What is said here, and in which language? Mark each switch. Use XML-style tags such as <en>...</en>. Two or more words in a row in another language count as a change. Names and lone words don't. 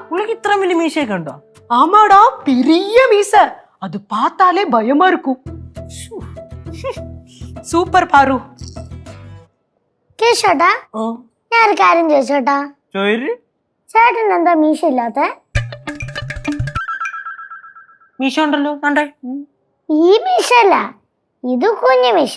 <ta>உனக்கு இத்தனை மில்லி மீசைக்கு உண்டோ? ஆமாடா, பெரிய மீச. அது பார்த்தாலே பயமா இருக்கும்.</ta> <ml>സൂപ്പർ പാറു. കേശോട്ടാ, ഞാൻ ഒരു കാര്യം ചോദിച്ചോട്ടാ. ചേട്ടൻ എന്താ മീശ ഇല്ലാത്ത? മീശ ഉണ്ടല്ലോ. ഈ മീശ അല്ല, ഇത് കുഞ്ഞു മീശ.</ml>